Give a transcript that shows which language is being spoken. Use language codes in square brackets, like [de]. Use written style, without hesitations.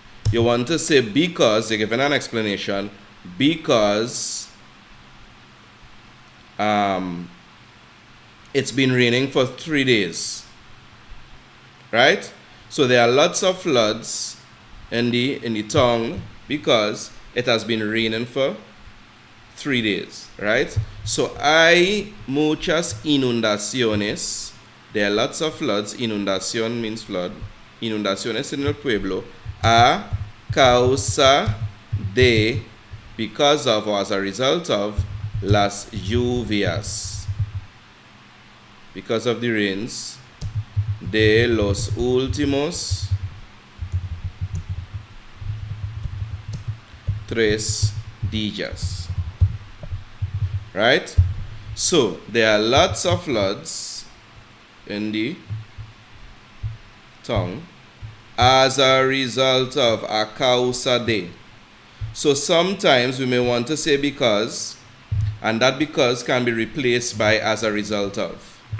[en] You want to say because, you're giving an explanation, because it's been raining for 3 days. Right? So there are lots of floods in the town because it has been raining for 3 days, right? [es] So hay muchas inundaciones. [en] There are lots of floods. [es] Inundación [en] means flood. [es] Inundaciones en el pueblo a causa de, [en] because of or as a result of, [es] las lluvias. [en] Because of the rains [es] de los últimos 3 días. [en] Right? So, there are lots of floods in the town as a result of, [es] a causa de. [en] So, sometimes we may want to say because, and that because can be replaced by as a result of.